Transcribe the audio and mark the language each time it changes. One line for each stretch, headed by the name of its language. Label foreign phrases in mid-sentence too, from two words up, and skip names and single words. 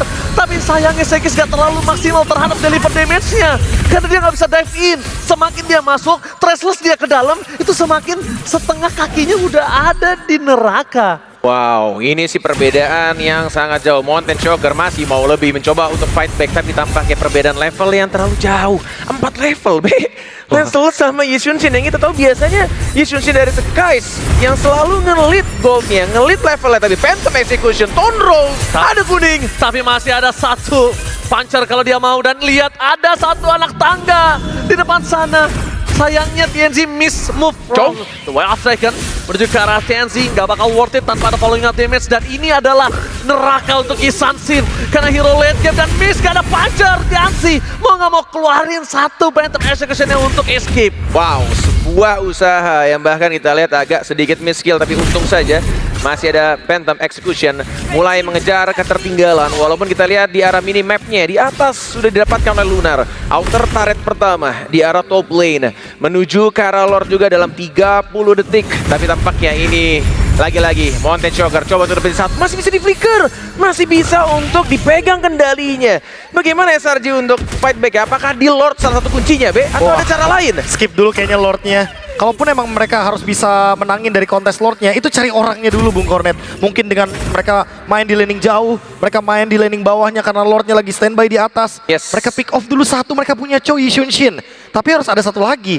Indonesian: Tapi sayangnya Sekis gak terlalu maksimal terhadap
English: deliver damage-nya.
Indonesian: Karena dia gak bisa
English: dive in.
Indonesian: Semakin dia masuk, Traceless dia ke dalam, itu semakin setengah kakinya udah ada di neraka. Wow, ini sih perbedaan yang sangat jauh. Mountain Shocker masih mau lebih mencoba untuk
English: fight back,
Indonesian: tapi tampaknya perbedaan level yang terlalu jauh. 4 level, B. Lancel sama Yishunshin yang kita tahu biasanya Yishunshin dari Skies yang selalu nge-lead goldnya, nge-lead levelnya, tapi Phantom Execution, Tone Roll, ada kuning. Tapi masih ada satu puncher kalau dia mau, dan lihat ada satu anak tangga di depan sana. Sayangnya TNZ
English: miss move from the
Indonesian: Wild Striker menuju ke arah TNZ, nggak bakal
English: worth it
Indonesian: tanpa ada
English: following up damage,
Indonesian: dan ini adalah neraka untuk Isansin karena hero
English: late game
Indonesian: dan miss, gak ada puncher. TNZ mau nggak mau keluarin satu Phantom Execution-nya untuk escape. Wow, sebuah usaha yang bahkan kita lihat agak sedikit
English: miss skill,
Indonesian: tapi untung saja masih ada Phantom Execution mulai mengejar ketertinggalan. Walaupun kita lihat di arah minimapnya di atas sudah didapatkan oleh Lunar.
English: Outer turret
Indonesian: pertama di arah
English: top lane
Indonesian: menuju ke arah Lord juga dalam 30 detik. Tapi tampaknya ini lagi-lagi Mountain Shocker coba untuk dapetin satu. Masih bisa di flicker, masih bisa untuk dipegang kendalinya. Bagaimana SRG untuk
English: fight back?
Indonesian: Apakah di Lord salah satu kuncinya, B? Atau ada cara lain? Skip dulu kayaknya Lordnya. Kalaupun emang mereka harus bisa menangin dari kontes Lordnya, itu cari orangnya dulu Bung Cornet. Mungkin dengan mereka main di laning jauh, mereka main di laning bawahnya karena Lordnya lagi standby di atas. Yes. Mereka
English: pick off
Indonesian: dulu satu, mereka punya Chou Yishunshin. Tapi harus ada satu lagi.